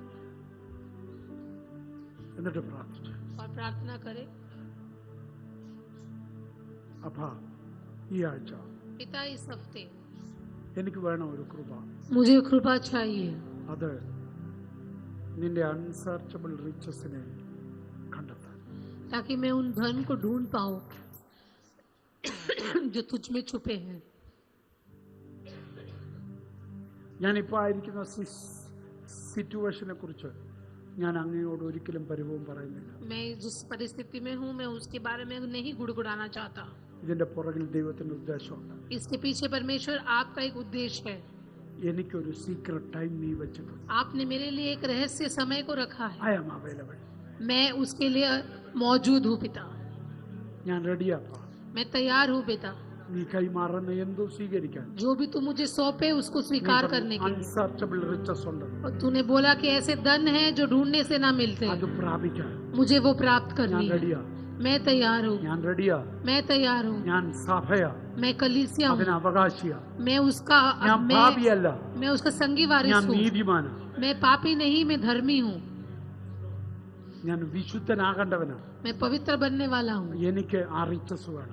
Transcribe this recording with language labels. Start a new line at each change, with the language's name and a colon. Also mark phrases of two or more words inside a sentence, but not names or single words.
Malayalam: എന്നിട്ട് പ്രാർത്ഥിച്ചു.
Hindi: और प्रार्थना करें।
Malayalam: അപ്പാ, ഈ ആഴ്ച
Hindi: पिता, इस हफ्ते
Malayalam: എനിക്ക് വേണം ഒരു കൃപ.
Hindi: मुझे कृपा चाहिए,
Malayalam: അത് നിന്റെ
English: unsearchable riches
Malayalam: കണ്ടെത്താൻ.
Hindi: ताकि मैं उन धन को ढूंढ पाऊं जो तुझ में छुपे हैं।
Malayalam: ഞാനിപ്പോൾ ആയിരിക്കുന്ന സിറ്റുവേഷനെ കുറിച്ച് ഞാൻ അങ്ങയോട് ഒരിക്കലും പരിഭവം പറയുന്നില്ല.
Hindi: मैं जिस परिस्थिति में हूँ मैं उसके बारे में नहीं गुड़गुड़ाना चाहता.
Malayalam: ഇതിന്റെ പുറകിൽ ദൈവത്തിന്റെ ഉദ്ദേശമുണ്ട്.
Hindi: इसके पीछे परमेश्वर आपका एक उद्देश्य है.
Malayalam: എനിക്കൊരു
English: secret time
Malayalam: നീ വെച്ചിട്ടുണ്ട്.
Hindi: आपने मेरे लिए एक रहस्य समय को रखा है.
English: I am available.
Hindi: मैं उसके लिए मौजूद हूँ पिता.
Malayalam: ഞാൻ റെഡിയാപ്പാ.
Hindi: मैं तैयार हूँ पिता.
Malayalam: നീ കൈമാറുന്ന എന്തോ സ്വീകരിക്കാൻ.
Hindi: जो भी तू मुझे सौंपे उसको स्वीकार करने के लिए.
English: unsearchable riches
Malayalam: ഉണ്ട്.
Hindi: और तूने बोला कि ऐसे धन है जो ढूंढने से ना मिलते.
Malayalam: അത് പ്രാപിക്കാൻ
Hindi: मुझे वो प्राप्त
Malayalam: ഞാൻ
Hindi: करनी है.
Malayalam: റെഡിയാ.
Hindi: मैं तैयार हूँ.
Malayalam: ഞാൻ റെഡിയാ.
Hindi: मैं तैयार हूँ.
Malayalam: ഞാൻ സഭയാ.
Hindi: मैं कलीसिया हूँ.
Malayalam: അതിന് അവകാശിയാ.
Hindi: मैं उसका
Malayalam: ഞാൻ പാപിയല്ല.
Hindi: मैं उसका संगी वारिस
Malayalam: ഞാൻ
Hindi: हूँ.
Malayalam: നീതിമാനാ.
Hindi: मैं पापी नहीं मैं धर्मी हूँ.
Malayalam: ഞാൻ വിശുദ്ധനാകേണ്ടവനാ.
Hindi: मैं पवित्र बनने वाला हूँ.
Malayalam: എനിക്ക് ആ റിച്ചസ് വേണം.